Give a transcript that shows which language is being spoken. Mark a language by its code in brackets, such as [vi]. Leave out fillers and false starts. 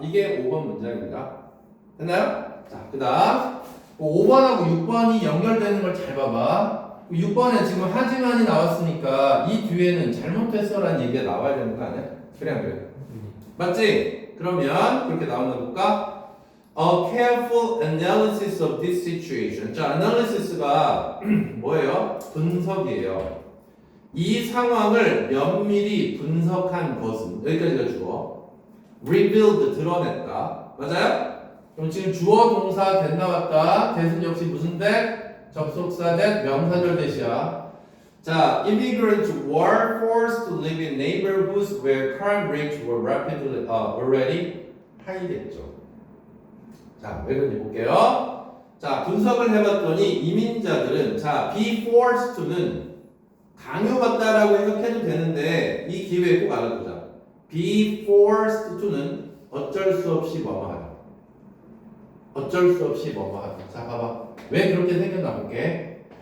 [ko] 이게 5번 문장입니다. 됐나요? 자, 그 다음 5번하고 6번이 연결되는 걸 잘 봐봐. 6번에 지금 하지만이 나왔으니까 이 뒤에는 잘못했어 라는 얘기가 나와야 되는 거 아니야? 그래 안 그래? 맞지? 그러면 그렇게 나오나 볼까? [en] A careful analysis of this situation. [ko] 자, analysis가 뭐예요? 분석이에요. 이 상황을 면밀히 분석한 것은 여기까지가 주어. revealed 드러냈다. 맞아요? 그럼 지금 주어 동사 된 나왔다. 대신 역시 무슨 대? 접속사 대 명사절 대시야. [en] 자, immigrants were forced to live in neighborhoods where crime rates were rapidly already high겠죠. [ko] 자, 왜 그런지 볼게요. 자, 분석을 해봤더니 이민자들은 자, be forced to는 강요받다라고 해석해도 되는데 이 기회에 꼭 알아두자. be forced to는 어쩔 수 없이 뭐뭐하다. 어쩔 수 없이 뭐뭐하다. 자, 봐봐. 왜 그렇게 생겼나 볼게.